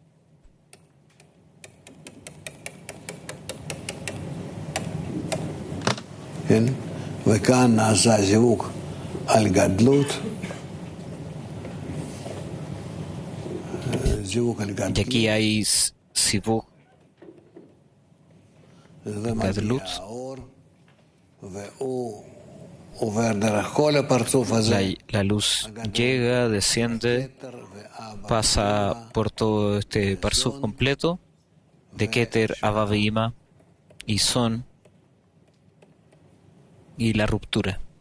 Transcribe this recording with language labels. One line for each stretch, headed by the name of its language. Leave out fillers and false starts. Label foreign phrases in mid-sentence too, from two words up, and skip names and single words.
Hebrew: וכאן נעשה זיווג על גדלות.
Spanish: Y aquí hay
Hebrew: זיווג גדלות.
Spanish: La luz llega, desciende, pasa por todo este parsuf completo de Keter,
Hebrew: אבא ואמא
Spanish: y Son, y la ruptura.